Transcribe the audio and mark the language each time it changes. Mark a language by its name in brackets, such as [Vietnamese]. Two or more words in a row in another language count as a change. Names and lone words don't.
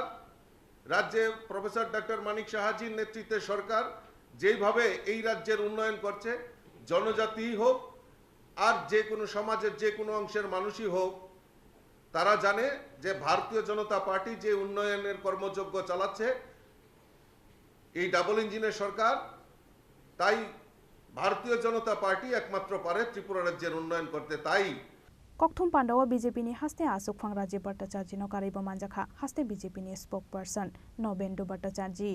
[Bangla] রাজ্যে প্রফেসর ডক্টর মানিক সাহাজির নেতৃত্বে সরকার যেভাবে এই রাজ্যের উন্নয়ন করছে জনজাতি হোক আর যে কোনো সমাজের যে কোনো অংশের মানুষই হোক, তারা জানে যে ভারতীয় জনতা পার্টি যে উন্নয়নের কর্মযজ্ঞ চালাচ্ছে এই ডাবল ইঞ্জিনের সরকার, তাই ভারতীয় জনতা পার্টি একমাত্র পারে ত্রিপুরা রাজ্যের উন্নয়ন করতে। তাই [Kok Borok] Kokthum Pandawa BJP ni haste Asuk Phang Rajiv Bhattacharya no Kariba Manjakha haste BJP ni spokesperson Nobendu Bhattacharya.